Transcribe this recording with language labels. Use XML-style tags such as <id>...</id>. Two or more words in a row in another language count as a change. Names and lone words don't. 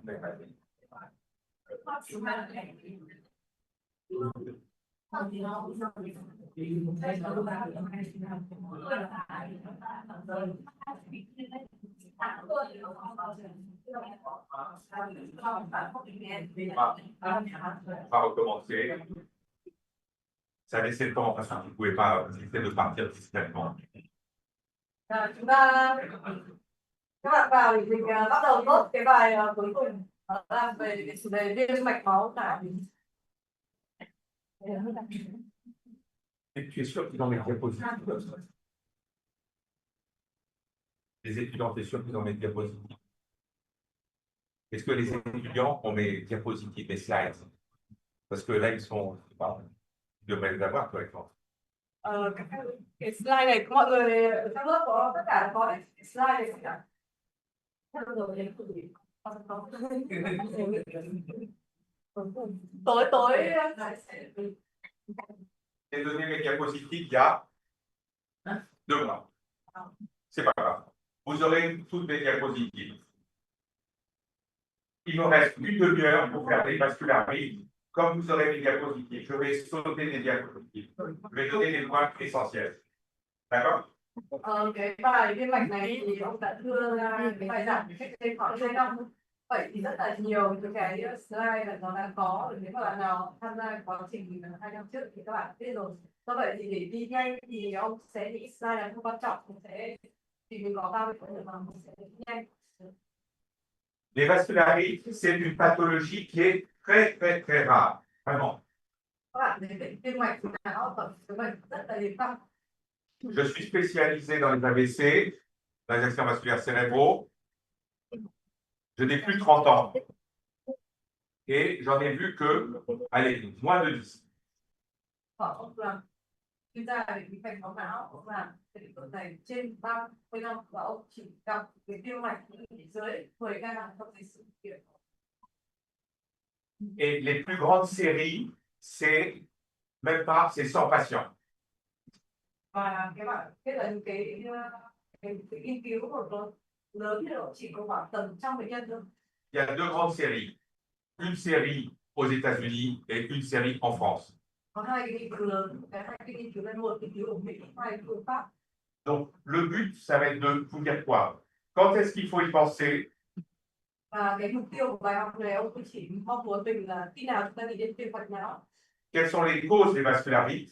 <fr>On va recommencer. Ça a laissé le temps parce que vous ne pouvez pas essayer de partir discrètement.</fr> <vi>Chúng ta các bạn vào thì mình bắt đầu nốt cái bài cuối cùng đó là về cái chủ đề viêm mạch máu não.</vi> <fr>Et tu es sûr qu'ils ont mes diapositives? Les étudiants, tu es sûr qu'ils ont mes diapositives? Est-ce que les étudiants ont mes diapositives, mes slides? Parce que là, ils sont. Ils devraient les avoir, toi, exemple.</fr> <vi>Cái slide này mọi người ở trong lớp có tất cả có cái slide này cả. Tối</vi> <fr>J'ai donné mes diapositives il y a 2 mois. C'est pas grave. Vous aurez toutes mes diapositives. Il me reste une demi-heure pour faire des vascularites. Comme vous aurez mes diapositives, je vais sauter des diapositives. Je vais donner les points essentiels. D'accord?</fr> <vi>cái bài viêm mạch này thì ông đã đưa ra cái bài giảng cách đây khoảng 2 năm. Vậy thì rất là nhiều những cái slide là nó đang có. Nếu mà bạn nào tham gia quá trình 2 năm trước thì các bạn biết rồi. Do vậy thì để đi nhanh thì ông sẽ những slide là không quan trọng, thì mình có 30 phút nữa mà mình sẽ đi nhanh.</vi> <fr>Les vascularites, c'est une pathologie qui est très, très, très rare. Vraiment.</fr> <vi>Các bạn thấy bệnh viêm mạch não là cái bệnh rất là hiếm gặp.</vi> <fr>Je suis spécialisé dans les AVC, dans les accidents vasculaires cérébraux. Je n'ai plus 30 ans. Et j'en ai vu que, allez, moins de 10.</fr> <vi>Ông là chuyên gia về cái mạch máu não, ông làm cái lĩnh vực này trên 30 năm và ông chỉ gặp cái viêm mạch dưới 10 ca trong cái sự kiện.</vi> <fr>Et les plus grandes séries, c'est même pas, c'est 100 patients.</fr> <vi>Và các bạn biết là cái nghiên cứu của lớn thì chỉ có khoảng tầm 100 bệnh nhân thôi.</vi> <fr>Il y a 2 grandes séries. Une série aux États-Unis et une série en France.</fr> <vi>Có 2 cái nghiên cứu lớn, hai cái nghiên cứu này, một nghiên cứu ở Mỹ, 2 nghiên cứu ở Pháp.</vi> <fr>Donc, le but, ça va être de vous dire quoi? Quand est-ce qu'il faut y penser?</fr> <vi>Và cái mục tiêu của bài học này ông cũng chỉ mong muốn mình là khi nào chúng ta nghĩ đến viêm mạch não,</vi> <fr>Quelles sont les causes des vascularites?</fr>